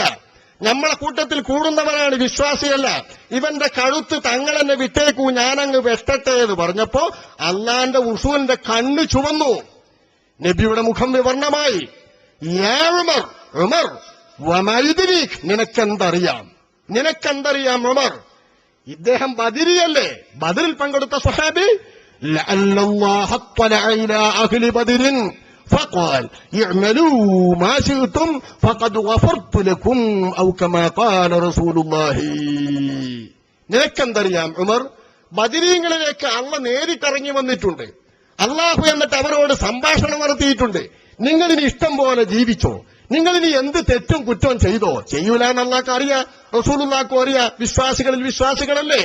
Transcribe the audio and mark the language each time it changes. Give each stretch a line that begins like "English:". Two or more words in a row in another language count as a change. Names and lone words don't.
Malayalam: നമ്മളെ കൂട്ടത്തിൽ കൂടുന്നവനാണ്, വിശ്വാസിയല്ല. ഇവന്റെ കഴുത്ത് തങ്ങളെന്നെ വിട്ടേക്കൂ, ഞാനങ്ങ് വെട്ടട്ടെ എന്ന് പറഞ്ഞപ്പോ അള്ളാന്റെ റസൂലിന്റെ കണ്ണ് ചുവന്നു, നബിയുടെ മുഖം വിവർണമായി.
Arabic: يا عمر، عمر وما يدريك,
Malayalam: നിനക്കെന്തറിയാം, നിനക്കെന്തറിയാം ഉമർ? ഇദ്ദേഹം ബദരിയല്ലേ, ബദറിൽ പങ്കെടുത്ത സ്വഹാബി.
Arabic: لعل الله اطلع إلى أهل بدر فقال اعملوا ما شئتم فقد غفرت لكم او كما قال رسول الله.
Malayalam: നിനക്കെന്തറിയാം ഉമർ? ബദരീങ്ങളിലേക്ക് അള്ളാഹ് നേരിട്ടിറങ്ങി വന്നിട്ടുണ്ട്, അള്ളാഹു എന്നിട്ട് അവരോട് സംഭാഷണം നടത്തിയിട്ടുണ്ട്. നിങ്ങളിനി ഇഷ്ടം പോലെ ജീവിച്ചോ, നിങ്ങളിനി എന്ത് തെറ്റും കുറ്റവും ചെയ്തോ? ചെയ്യൂല എന്ന് അള്ളാഹ്ക്ക് അറിയാം, റസൂലുള്ളാഹിക്കും അറിയാം, വിശ്വാസികളിൽ വിശ്വാസികളല്ലേ.